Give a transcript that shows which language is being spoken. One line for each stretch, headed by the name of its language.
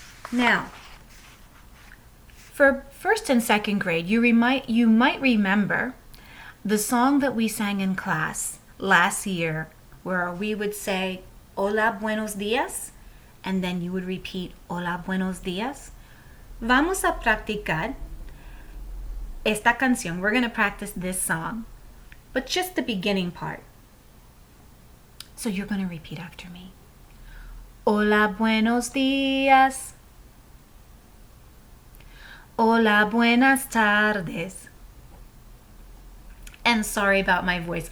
English: Now, for first and second grade, you might remember the song that we sang in class last year, where we would say,
Spanish: hola, buenos días,
English: and then you would repeat, hola, buenos días.
Spanish: Vamos a practicar esta canción.
English: We're going to practice this song, but just the beginning part. So you're going to repeat after me.
Spanish: Hola, buenos días. Hola, buenas tardes.
English: And sorry about my voice.